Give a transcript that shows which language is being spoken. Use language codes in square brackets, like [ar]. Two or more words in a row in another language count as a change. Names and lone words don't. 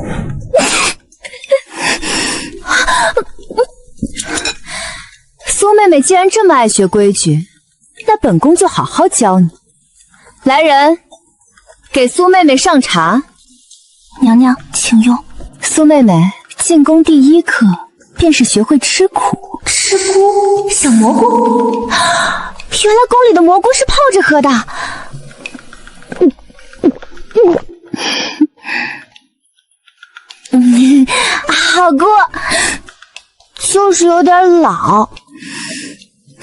[zh] 蘇妹妹既然這麼愛學規矩，那本宮就好好教你。來人，給蘇妹妹上茶。娘娘，請用。蘇妹妹進宮第一課便是學會吃苦。吃菇，小蘑菇。原來宮裡的蘑菇是泡着喝的。好菇，就是有點老。